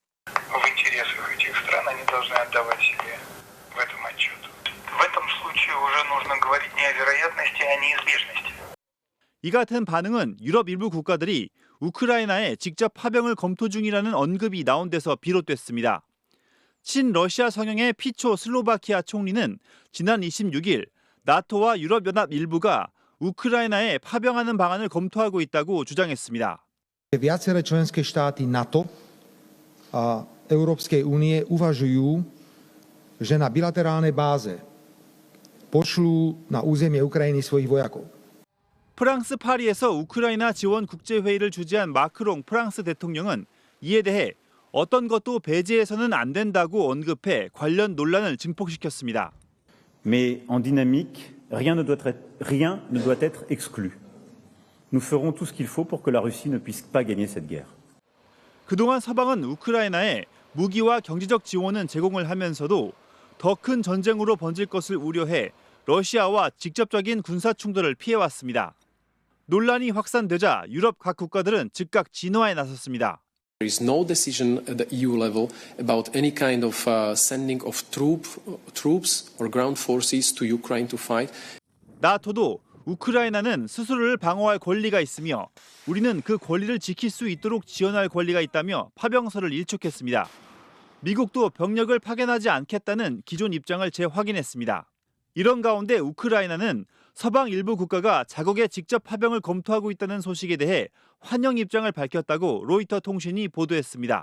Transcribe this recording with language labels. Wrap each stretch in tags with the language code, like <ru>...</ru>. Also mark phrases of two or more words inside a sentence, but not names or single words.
<ko>이 같은 반응은 유럽 일부 국가들이 우크라이나에 직접 파병을 검토 중이라는 언급이 나온 데서 비롯됐습니다. 친러시아 성향의 피초 슬로바키아 총리는 지난 26일 나토와 유럽연합 일부가 우크라이나에 파병하는 방안을 검토하고 있다고 주장했습니다.</ko> <sk>Viaceré členské štáty NATO a Európskej únie uvažujú, že na bilaterálnej báze pošlú na územie Ukrajiny svojich vojakov.</sk> <ko>프랑스 파리에서 우크라이나 지원 국제회의를 주재한 마크롱 프랑스 대통령은 이에 대해 어떤 것도 배제해서는 안 된다고 언급해 관련 논란을 증폭시켰습니다.</ko> <fr>Mais en dynamique, rien ne doit être exclu. Nous ferons tout ce qu'il faut pour que la Russie ne puisse pas gagner cette guerre.</fr> <ko>그동안 서방은 우크라이나에 무기와 경제적 지원은 제공을 하면서도 더 큰 전쟁으로 번질 것을 우려해 러시아와 직접적인 군사 충돌을 피해왔습니다. 논란이 확산되자 유럽 각 국가들은 즉각 진화에 나섰습니다.</ko> <en>There is no decision at the EU level about any kind of sending of troops or ground forces to Ukraine to fight.</en> <ko>나토도 우크라이나는 스스로를 방어할 권리가 있으며 우리는 그 권리를 지킬 수 있도록 지원할 권리가 있다며 파병서를 일축했습니다. 미국도 병력을 파견하지 않겠다는 기존 입장을 재확인했습니다. 이런 가운데 우크라이나는 서방 일부 국가가 자국의 직접 파병을 검토하고 있다는 소식에 대해 환영 입장을 밝혔다고 로이터 통신이 보도했습니다.</ko>